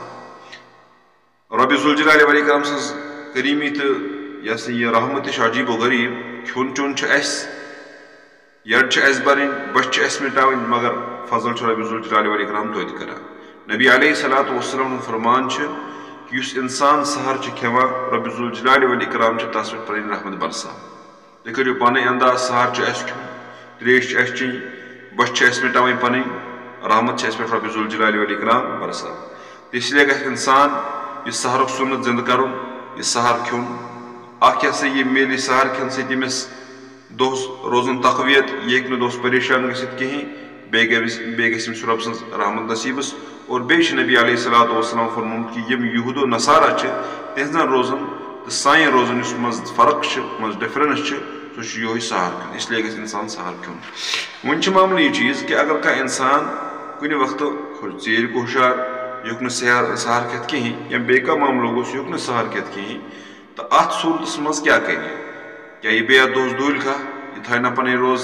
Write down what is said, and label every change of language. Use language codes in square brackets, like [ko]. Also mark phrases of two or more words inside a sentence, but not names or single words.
[ks] سحر رۄبہِ [ar] ذوالجلالِ والاِکرام [ks] سٕنٛز کریٖمی تہٕ یہِ ہسا یہِ رحمتٕچ عجیٖب و غریٖب کھیوٚن چیوٚن چھُ اَسہِ یڈ چھِ اَسہِ بَرٕنۍ بٔچھِ چھِ اَسہِ مِٹاوٕنۍ مگر فضل چھُ رۄبہِ [ar] ذوالجلالِ والاِکرام [ks] توتہِ کران نبی [ar] علیہ صلاتُ وسلام [ks] ہُنٛد فرمان چھُ کہِ یُس انسان سحر چھُ کھٮ۪وان رۄبہِ [ar] ذوالجلالِ والاِکرام [ks] چھُ تس پٮ۪ٹھ پنٕنۍ رحمت برسان تُہۍ کٔرِو پانے انداز سحر چھُ اَسہِ کھیوٚن تریش چھِ اَسہِ چیٚنۍ بٔچھِ چھِ اَسہِ مِٹاوٕنۍ پنٕنۍ رحمت چھِ اَسہِ پٮ۪ٹھ رۄبہِ [ar] ذوالجلالِ والاِکرام [ks] برسان تہٕ [ur] اس لیے [ks] گژھِ انسان یہِ سحرُک سُنت زندٕ کرُن یہِ سحر کھیوٚن اکھ ہسا یہِ میلہِ سحر کھٮ۪نہٕ سۭتۍ أمِس دۄہس روزُن تقویت یہِ ہیٚکہِ نہٕ دۄہس پریشان گٔژھِتھ کِہینۍ بیٚیہِ گژھِ أمِس رۄبہٕ سٕنٛز رحمت نصیٖبس اور بیٚیہِ چھُ نبی [ar] علیہ صلاتُ وسلام [ks] فرمومُت کہِ یِم یہوٗد و نصارا چھِ تِہنٛزن روزن تہٕ سانٮ۪ن روزن یُس منٛزٕ فرق چھِ منٛزٕ ڈفرنس چھِ سُہ چھُ یِہوے سحر کھیوٚن [ur] اس لیے [ks] گژھِ انسان سحر کھیوٚن وۄنۍ چھُ معاملہٕ یہِ چیٖز کہِ اگر کانٛہہ انسان کُنہِ وقتہٕ ژیٖرۍ گوٚو ہُشار یہِ ہیوٚک نہٕ سحر کھٮ۪تھ کِہینۍ یا بیٚیہِ کانٛہہ معاملہٕ گوٚو سُہ ہیوٚک نہٕ سحر کھٮ۪تھ کِہینۍ تہٕ اتھ صوٗرتس منٛز کیٛاہ کرِ کیٛاہ یہِ بیٚیہِ اتھ دۄہس دوٗلہِ کھا یہِ تھایہِ نہ پنٕنۍ روزٕ